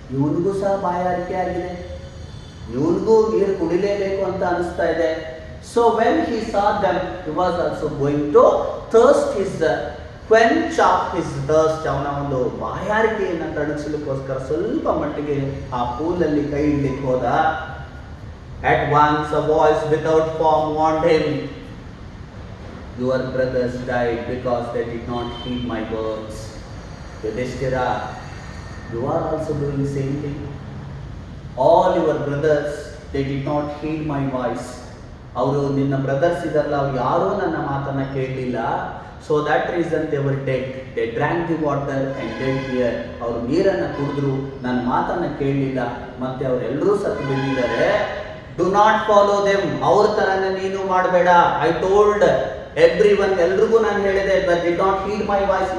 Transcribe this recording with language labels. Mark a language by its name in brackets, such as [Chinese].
[Kannada] ಇವನಿಗೂ ಸಹ ಬಾಯಾರಿಕೆ ಆಗಿದೆ, ಇವನಿಗೂ ನೀರು ಕುಡಿಲೇಬೇಕು ಅಂತ ಅನಿಸ್ತಾ ಇದೆ. [English] So when he saw them, he was also going to thirst his quench of his thirst. [Kannada] ಅವನ ಒಂದು ಬಾಯಾರಿಕೆಯನ್ನು ತಣಿಸಲಿಕ್ಕೋಸ್ಕರ ಸ್ವಲ್ಪ ಮಟ್ಟಿಗೆ ಆ ಪೂಲಲ್ಲಿ ಕೈ ಇಡ್ಲಿಕ್ಕೆ ಹೋದ. [English] At once a voice without form warned him, your brothers died because they did not heed my words. Yudhishthira, you are also doing the same thing. All your brothers, they did not heed my voice. [Kannada] ಅವರು ನಿನ್ನ brothers ಇದಾರಲ್ಲ, ಅವ್ರು ಯಾರೂ ನನ್ನ ಮಾತನ್ನ ಕೇಳಲಿಲ್ಲ. [English] So that reason they were dead. They drank the water and dead here. [Kannada] ಅವರು ನೀರನ್ನು ಕುಡಿದ್ರು, ನನ್ನ ಮಾತನ್ನ ಕೇಳಲಿಲ್ಲ, ಮತ್ತೆ ಅವರೆಲ್ಲರೂ ಸತ್ತು ಬಿದ್ದಿದ್ದಾರೆ. [English] Do not follow them. [Kannada] ಅವ್ರ ತರನೇ ನೀನು ಮಾಡಬೇಡ. [English] I told everyone, [Kannada] ಎಲ್ರಿಗೂ ನಾನು ಹೇಳಿದೆ, [English] But did not heed my voice.